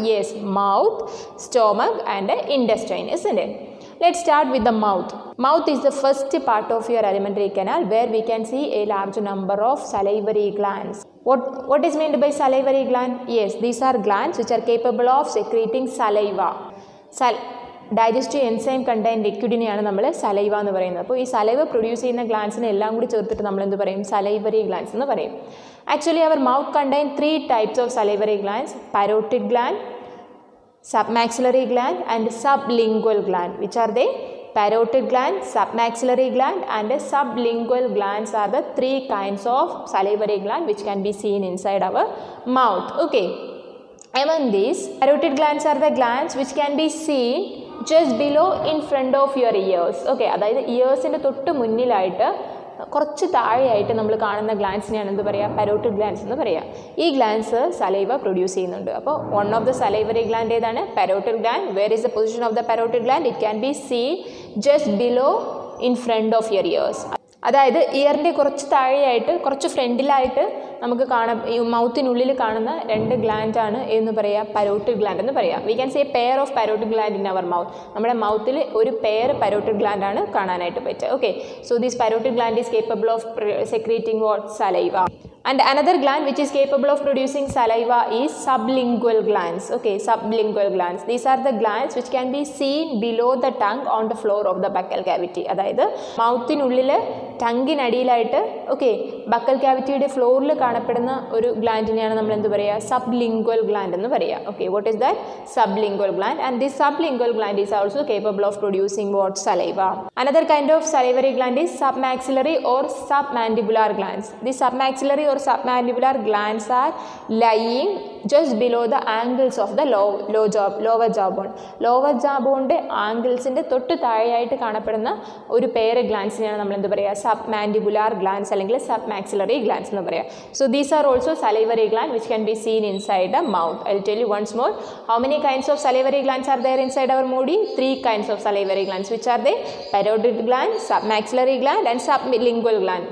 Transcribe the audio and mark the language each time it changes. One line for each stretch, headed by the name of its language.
English: Yes, mouth, stomach and intestine, isn't it? Let's start with the mouth. Mouth is the first part of your alimentary canal where we can see a large number of salivary glands. What is meant by salivary gland? Yes, these are glands which are capable of secreting saliva. Digestive enzyme contained
Malayalam: ലിക്വിഡിനെയാണ് നമ്മൾ saliva എന്ന് പറയുന്നത്. അപ്പോൾ ഈ saliva produce ചെയ്യുന്ന ഗ്ലാൻസിനെ എല്ലാം കൂടി ചേർത്തിട്ട് നമ്മൾ എന്ത് പറയും? സലൈവറി ഗ്ലാൻസ് എന്ന് പറയും.
English: Actually our mouth contain three types of salivary glands: parotid gland, submaxillary gland and sublingual gland. Which are they? Parotid gland, submaxillary gland and sublingual glands are the three kinds of salivary gland which can be seen inside our mouth. Okay. Among these, parotid glands are the glands which can be seen just below in front of your ears.
Malayalam: Okay, അതായത് ഇയേഴ്സിൻ്റെ തൊട്ട് മുന്നിലായിട്ട് കുറച്ച് താഴെയായിട്ട് നമ്മൾ കാണുന്ന ഗ്ലാൻസിനെയാണ് എന്ത് പറയുക? Parotid glance എന്ന് പറയുക. ഈ ഗ്ലാൻസ് സലൈവ പ്രൊഡ്യൂസ് ചെയ്യുന്നുണ്ട്.
English: അപ്പോൾ one of the salivary gland
Malayalam: ഏതാണ്?
English: Parotid gland. Where is the position of the parotid gland? It can be seen just below in front of your ears.
Malayalam: അതായത് ഇയറിൻ്റെ കുറച്ച് താഴെയായിട്ട് കുറച്ച് ഫ്രണ്ടിലായിട്ട് നമുക്ക് കാണാം. ഈ മൗത്തിനുള്ളിൽ കാണുന്ന രണ്ട് ഗ്ലാൻഡാണ് എന്ന് പറയുക?
English: parotid gland
Malayalam: എന്ന് പറയുക.
English: We can say pair of parotid gland in our mouth.
Malayalam: നമ്മുടെ മൗത്തിൽ ഒരു പെയർ പരോട്ടിഡ് ഗ്ലാൻഡാണ് കാണാനായിട്ട് പറ്റുക.
English: Okay, so this parotid gland is capable of secreting what? Saliva. And another gland which is capable of producing saliva is sublingual glands. Okay, sublingual glands. These are the glands which can be seen below the tongue on the floor of the buccal cavity.
Malayalam: അതായത് മൗത്തിനുള്ളിൽ ടങ്കിനടിയിലായിട്ട് buccal ക്യാവിറ്റിയുടെ ഫ്ലോറിൽ കാണപ്പെടുന്ന ഒരു ഗ്ലാൻഡിനെയാണ് നമ്മൾ എന്ത് പറയുക?
English: sublingual gland
Malayalam: എന്ന് പറയുക.
English: Okay, what is that? Sublingual gland. And this sublingual gland is also capable of producing what? Saliva. Another kind of salivary gland is submaxillary or submandibular glands. The submaxillary or submandibular glands are lying just below the angles of the lower jawbone.
Malayalam: Lower jawbone ആംഗിൾസിൻ്റെ തൊട്ട് താഴെയായിട്ട് കാണപ്പെടുന്ന ഒരു pair ഗ്ലാൻസിനെയാണ് നമ്മൾ എന്ത് പറയുക? submandibular glands അല്ലെങ്കിൽ submaxillary glands എന്ന് പറയുക.
English: So these are also salivary gland which can be seen inside the mouth. I'll tell you once more. How many kinds of salivary glands are there inside our body? Three kinds of salivary glands. Which are they? Parotid gland, submaxillary gland and sublingual gland.